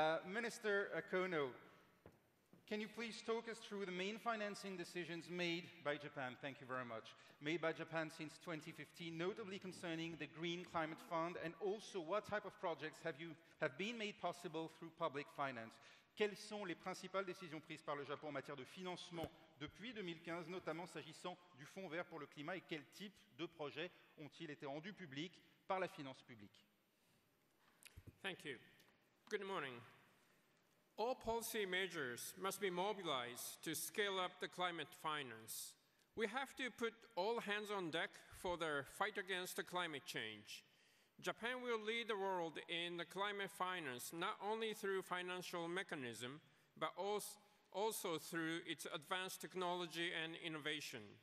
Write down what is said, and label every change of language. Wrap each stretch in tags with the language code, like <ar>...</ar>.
<en>Minister Kono, can you please talk us through the main financing decisions made by Japan? Thank you very much. Made by Japan since 2015, notably concerning the Green Climate Fund, and also what type of projects have been made possible through public finance.</en> <fr>Quelles sont les principales décisions prises par le Japon en matière de financement depuis 2015, notamment s'agissant du Fonds vert pour le climat, et quels types de projets ont-ils été rendus publics par la finance publique?</fr> <en>Thank you. Good morning. All policy measures must be mobilized to scale up the climate finance. We have to put all hands on deck for the fight against the climate change. Japan will lead the world in the climate finance not only through financial mechanism, but also through its advanced technology and innovation.</en>